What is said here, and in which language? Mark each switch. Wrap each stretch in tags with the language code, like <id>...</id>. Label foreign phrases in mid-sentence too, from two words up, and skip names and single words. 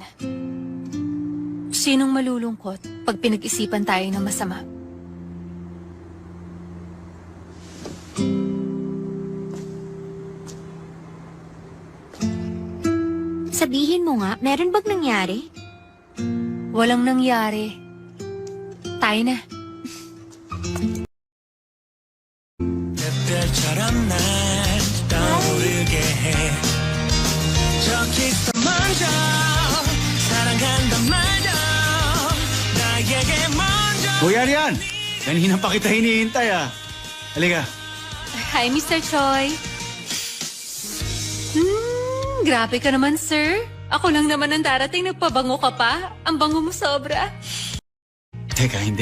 <tl>Sinong malulungkot pag pinag-isipan tayo ng masama? Sabihin mo nga, meron bang nangyari? Walang nangyari. Tayo na.</tl> <ko>별처럼 날 떠오르게 해. 저 키스 먼저 사랑한단 말도 나에게 먼저.</ko> <tl>Hoy, Arian! Kanina pa kita hinihintay, Halika. Hi, Mr. Choi. Grabe ka naman, sir. Ako lang naman ang darating, nagpabango ka pa. Ang bango mo sobra. Teka, hindi.</tl>